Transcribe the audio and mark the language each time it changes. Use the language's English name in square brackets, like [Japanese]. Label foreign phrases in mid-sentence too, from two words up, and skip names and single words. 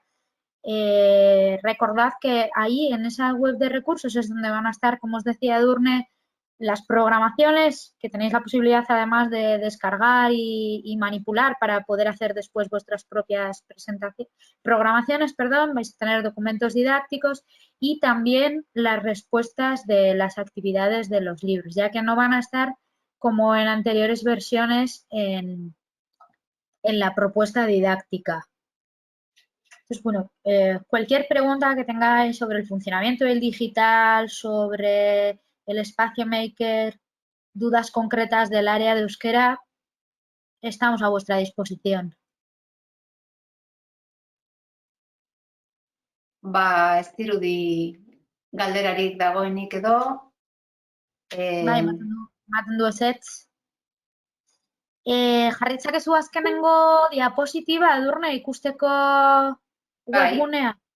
[Spanish] Recordad que ahí en esa web de recursos es donde van a estar, como os decía Edurne, las programaciones que tenéis la posibilidad además de descargar y manipular para poder hacer después vuestras propias programaciones, vais a tener documentos didácticos y también las respuestas de las actividades de los libros, ya que no van a estar como en anteriores versiones en la propuesta didáctica. Entonces, bueno, cualquier pregunta que tengáis sobre el funcionamiento del digital, sobre el espacio maker, dudas concretas del área de euskera, estamos a vuestra disposición. [Basque] Ez dirudi galderarik dagoenik edo. Bai, ematen du ezetz. Jarritzakezu azkenengo diapositiba Edurne ikusteko webgunea.